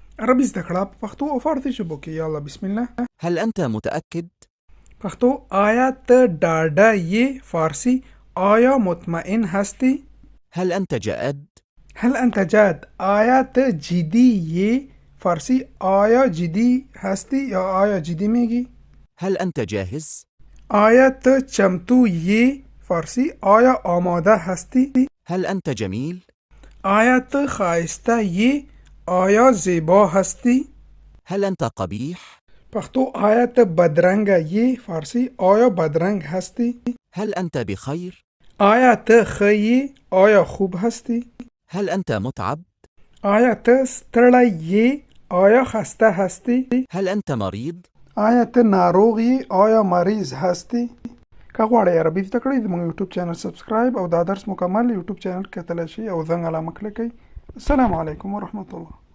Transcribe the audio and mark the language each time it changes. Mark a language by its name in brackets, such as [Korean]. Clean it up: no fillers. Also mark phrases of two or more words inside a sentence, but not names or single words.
[Pashto] عربي زده کړه په پښتو او فارسي ژبو کې. [Arabic] یالا بسم الله. هل أنت متأكد؟ [Pashto] پښتو آیا ته ډاډه یې؟ [Persian] فارسی آیا مطمئن هستی؟ [Arabic] هل أنت جاد؟ هل انت جاد؟ [Pashto] آیا ته جدی یې؟ [Persian] فارسی آیا جدی هستی یا آیا جدی میگی؟ [Arabic] هل أنت جاهز؟ [Pashto] آیا ته چمتو یې؟ [Persian] فارسی آیا آماده هستی؟ [Arabic] هل أنت جميل؟ [Pashto] آیا ته خایسته یې؟ [Persian] آیا زیبا هستی؟ [Arabic] هل أنت قبيح؟ [Pashto] پښتو آیا ته بدرنګه یې؟ [Persian] فارسی آیا بدرنگ هستی؟ [Arabic] هل أنت بخير؟ [Pashto] آیا ته ښه یې؟ [Persian] آیا خوب هستی؟ [Arabic] هل أنت متعب؟ [Pashto] آیا ته ستړی یې؟ [Persian] آیا خسته هستی؟ [Arabic] هل أنت مريض؟ [Pashto] آیا ته ناروغ یې؟ [Persian] آیا مریض هستی؟ [Pashto] که غواړئ عربي زده کړئ زموږ یوټیوب چینل سبسکرایب او دا درس مکمل یوټیوب چینل کتلی شئ او زنګ علامه کلیک کړئ. [Arabic] السلام علیکم ورحمة الله.